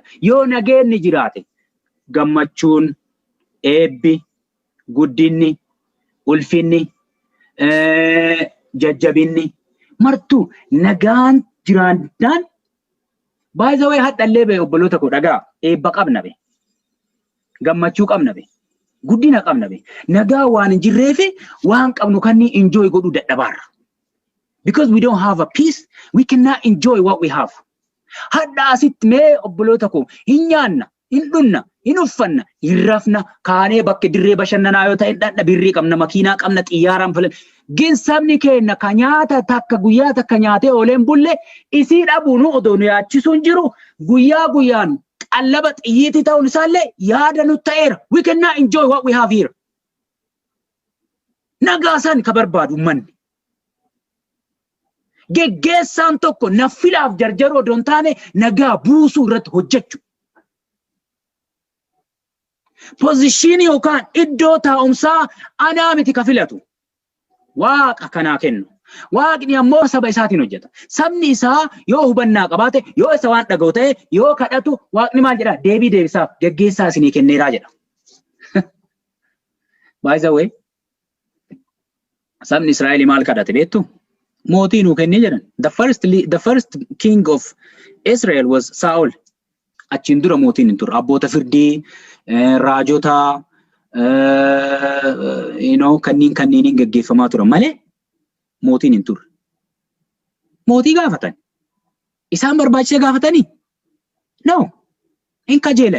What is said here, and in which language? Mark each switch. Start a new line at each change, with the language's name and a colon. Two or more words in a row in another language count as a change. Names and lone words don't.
Oromo: Yoo nageenni jiraate gammachuun, eebbi, guddinni, ulfinni, jajjabinni martuu nagaan jiraannaan baay'ee way hadhallee bee obboloota koo dhagaa eebba qabna be. Gammachuu qabna be. Guddina qabna be. Nagaa waan hin jirreefi waan qabnu kan ni enjoy godhuu dadhabaarra.
English: Because we don't have a peace, we cannot enjoy what we have.
Oromo: Hadda asitti mee obboloota koo hin nyaanna, hin dhunna, hin uffanna, hin rafna, kaanee bakka dirree bashannanaa yoo ta'e dhadha birrii qabna, makiinaa qabna, xiyyaaraan filan. Gin sabni keenya ka nyaata takka guyyaa takka nyaatee ooleen bulle isii dhabuun odoo nu yaachisuun jiru guyyaa guyyaan qallaba xiyyiitii ta'uun isaallee yaada nu ta'eera.
English: We cannot enjoy what we have here.
Oromo: Nagaasan ka barbaadu manni. Geggeessaan tokko naffilaaf jarjaroo odoon taane nagaa buusuu irratti hojjechu. Pozishinii yookaan iddoo taa'umsaa anaa miti ka filatu. Waaqa kanaa kennu. Waaqni ammoo saba isaatiin hojjeta. Sabni isaa yoo hubannaa qabaate, yoo isa waan dhaga'u ta'e, yoo kadhatu waaqni maal jedha? Deebii deebisaaf geggeessaa isinii kenneeraa jedha.
English: By the way,
Oromo: sabni Israa'el maal kadhate beektu? Mootii nuu kennee jedhan.
English: The first king of Israel was Saul.
Oromo: Achiin dura mootiin hin turre. Abboota firdii, raajota, kanniin gaggeeffamaa turan malee mootiin hin turre. Mootii gaafatan. Isaan barbaachise gaafatanii? No. Hin kajeelan.